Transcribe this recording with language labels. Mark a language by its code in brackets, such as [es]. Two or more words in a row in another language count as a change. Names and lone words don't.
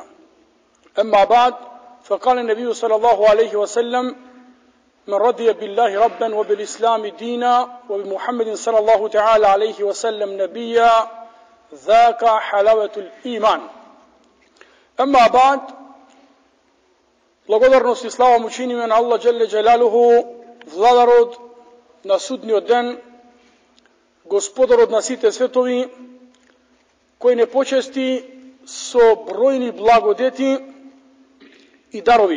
[ar] أما بعد، فقال النبي صلى الله عليه وسلم: من رضي بالله ربا وبالإسلام دينا وبمحمد صلى الله تعالى عليه وسلم نبيا ذاك حلاوة الإيمان. أما بعد، [mk] благодарност и слава му чиниме на Allah [ar] جل جلاله, [mk] владарот на судниот ден, господарот на сите светови, кој не почести со бројни благодети и дарови.